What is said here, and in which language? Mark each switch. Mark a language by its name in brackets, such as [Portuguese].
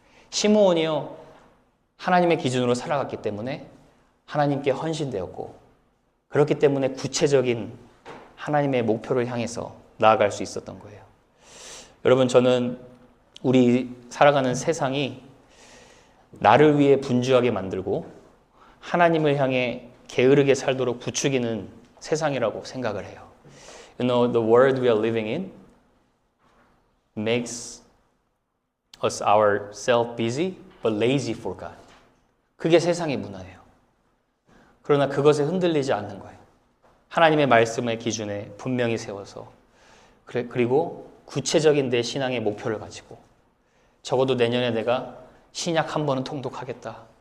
[Korean] 시므온이요, 하나님의 기준으로 살아갔기 때문에 하나님께 헌신되었고, 그렇기 때문에 구체적인 하나님의 목표를 향해서 나아갈 수 있었던 거예요. 여러분, 저는 우리 살아가는 세상이 나를 위해 분주하게 만들고 하나님을 향해 게으르게 살도록 부추기는 세상이라고 생각을 해요. [English] You know, the world we are living in makes us ourselves busy but lazy for God. [Korean] 그게 세상의 문화예요. 그러나 그것에 흔들리지 않는 거예요. 하나님의 말씀의 기준에 분명히 세워서, 그리고 구체적인 내 신앙의 목표를 가지고, 적어도 내년에 내가 신약 한 번은 통독하겠다.